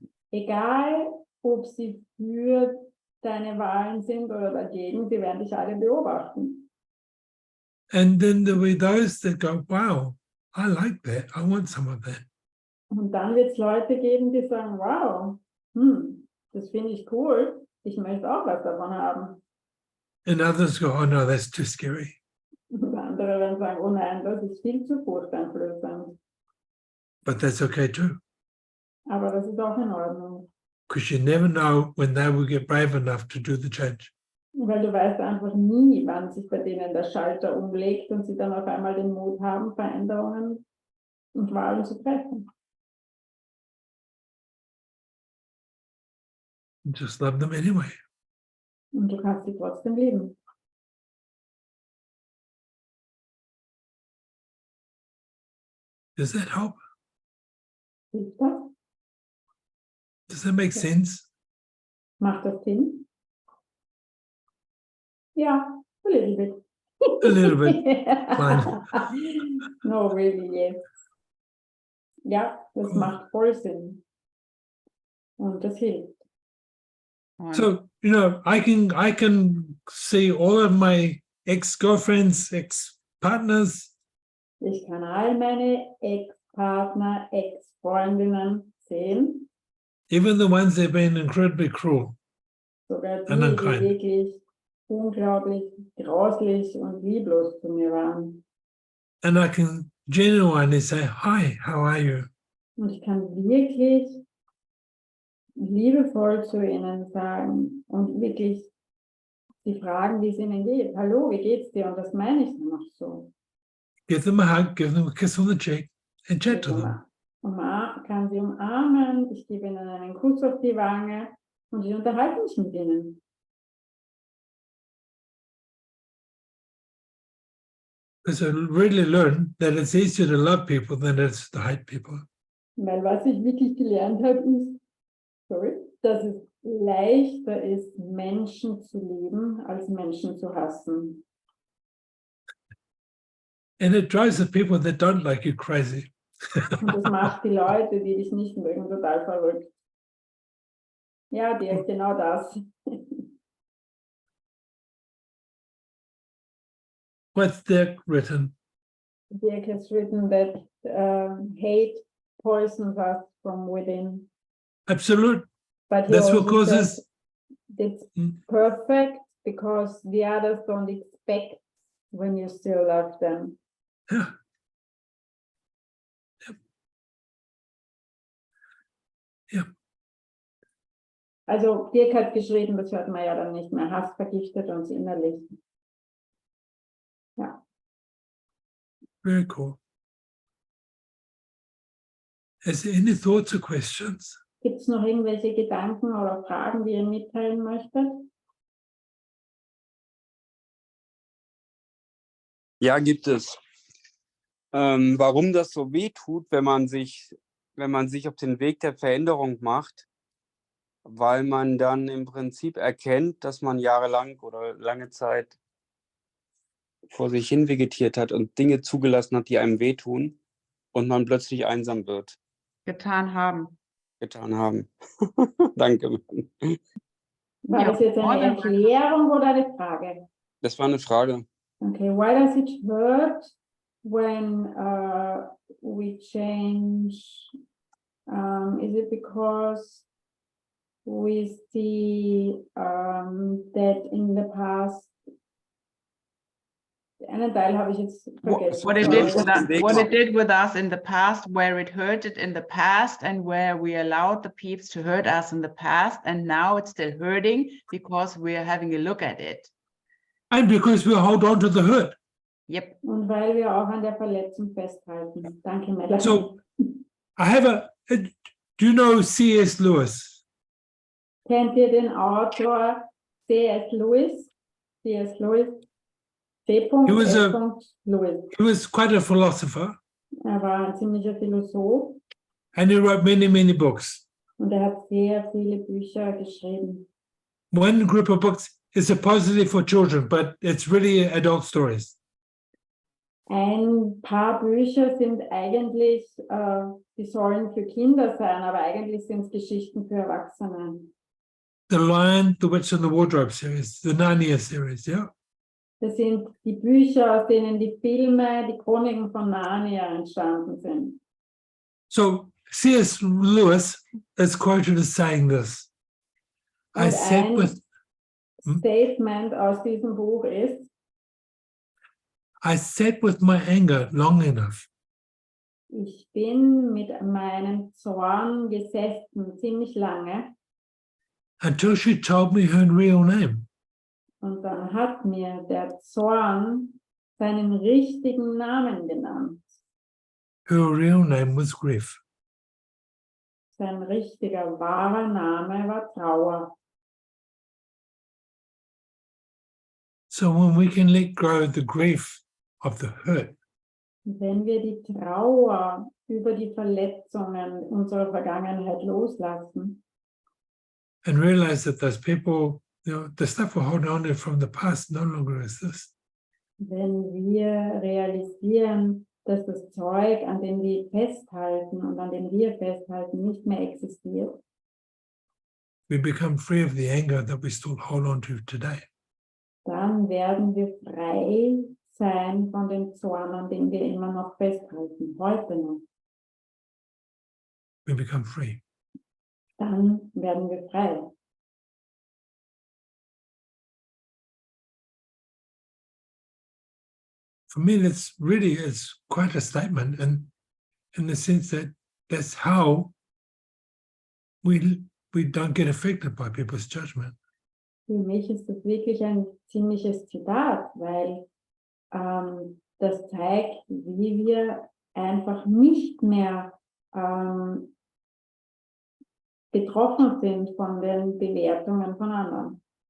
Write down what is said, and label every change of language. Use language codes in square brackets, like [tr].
[de] Egal, ob sie für deine Wahlen sind oder dagegen, sie werden dich alle beobachten. [en] And then there'll be those that go, wow, I like that. I want some of that. [de] Und dann wird es Leute geben, die sagen, wow, das finde ich cool, ich möchte auch was davon haben. [en] And others go, oh no, that's too scary. [de] Und andere werden sagen, oh nein, das ist viel zu furchteinflößend. [en] But that's okay too, [de] Aber das ist auch in Ordnung. [en] because you never know when they will get brave enough to do the change. [de] Weil du weißt einfach nie, wann sich bei denen der Schalter umlegt und sie dann auf einmal den Mut haben, Veränderungen und Wahlen zu treffen. [en] Just love them anyway. [de] Und du kannst sie trotzdem lieben. [en] Does that help? [de] Hilft das? [en] Does that make sense? [de] Macht das Sinn? Ja, [en] a little bit. A little bit. Fine. No, really, yes. [de] Ja, das [en] Cool. [de] macht voll Sinn. Und das hilft. Und [en] So, you know, I can see all of my ex-girlfriends, ex-partners, [de] Ich kann all meine Ex-Partner, Ex-Freundinnen sehen, [en] even the ones that have been incredibly cruel. [de] sogar die, [en] And [de] die [en] unkind. [de] wirklich unglaublich grauslich und lieblos zu mir waren. [en] And I can genuinely say, hi, how are you? [de] Und ich kann wirklich liebevoll zu ihnen sagen und wirklich sie fragen, wie es ihnen geht. Hallo, wie geht's dir? Und das meine ich nur noch so. [en] Give them a hug, give them a kiss on the cheek, and chat to them. [de] Kann sie umarmen, ich gebe ihnen einen Kuss auf die Wange und ich unterhalte mich mit ihnen. [en] Because I really learned that it's easier to love people than it is to hate people. [de] Weil was ich wirklich gelernt habe, ist, dass es leichter ist, Menschen zu lieben, als Menschen zu hassen. [en] And it drives the people that don't like you crazy. [de] Und das macht die Leute, die dich nicht mögen, total verrückt. Ja, Dirk, genau das. [en] What's Dirk written? Dirk has written that hate poisons us from within. Absolute. But he That's what also causes. says it's Mm. perfect because the others don't expect when you still love them. Yeah. Yep. [de] Also Dirk hat geschrieben, das hört man ja dann nicht mehr, Hass vergiftet uns innerlich. Ja. [en] Very cool. Is there any thoughts or questions? [de] Gibt es noch irgendwelche Gedanken oder Fragen, die ihr mitteilen möchtet? Ja, gibt es. Warum das so weh tut, wenn man sich auf den Weg der Veränderung macht, weil man dann im Prinzip erkennt, dass man jahrelang oder lange Zeit vor sich hin vegetiert hat und Dinge zugelassen hat, die einem wehtun und man plötzlich einsam wird. getan haben. Getan haben. Danke. War Ja, das jetzt eine Erklärung oder eine Frage? Das war eine Frage. [en] Okay, why does it hurt when we change? Is it because we see that in the past? [de] Einen Teil habe ich jetzt vergessen. [en] What it Sorry. did with us in the past, where it hurted in the past, and where we allowed the peeps to hurt us in the past, and now it's still hurting because we're having a look at it. And because we hold on to the hurt. Yep. [de] Und weil wir auch an der Verletzung festhalten. Danke, Melanie. [en] So I have do you know C.S. Lewis? [de] Kennt ihr den Autor C.S. Lewis? C.S. Lewis? C.S. Lewis. [en] He was quite a philosopher, [de] War ein ziemlicher Philosoph [en] and he wrote many, many books. [de] und hat sehr viele Bücher geschrieben. [en] One group of books is supposedly for children, but it's really adult stories. [de] Ein paar Bücher sind eigentlich, die sollen für Kinder sein, aber eigentlich sind es Geschichten für Erwachsene. [en] The Lion, the Witch and the Wardrobe series, the Narnia series, yeah? [de] Das sind die Bücher, aus denen die Filme, die Chroniken von Narnia entstanden sind. [en] So C.S. Lewis is quoted as saying this. I [de] Und [en] sat [de] ein [en] with [de] Statement aus diesem Buch ist, [en] I sat with my anger long enough. [de] Ich bin mit meinem Zorn gesessen, ziemlich lange. [en] until she told me her real name. [de] Und dann hat mir der Zorn seinen richtigen Namen genannt. [en] Her real name was grief. [de] Sein richtiger, wahrer Name war Trauer. [en] So when we can let go of the grief of the hurt, [de] Wenn wir die Trauer über die Verletzungen unserer Vergangenheit loslassen [en] and realize that those people, the stuff we're holding on to from the past no longer exists, [de] wenn wir realisieren, dass das Zeug, an dem wir festhalten und an dem wir festhalten, nicht mehr existiert, [en] we become free of the anger that we still hold on to today. [de] dann werden wir frei sein von dem Zorn, an dem wir immer noch festhalten, heute noch. [en] We become free. [de] Dann werden wir frei. [en] For me, it's quite a statement, and in the sense that that's how we don't get affected by people's judgment. [de] Für mich ist das wirklich ein ziemliches Zitat, weil das zeigt, wie wir einfach nicht mehr betroffen sind von den Bewertungen von anderen.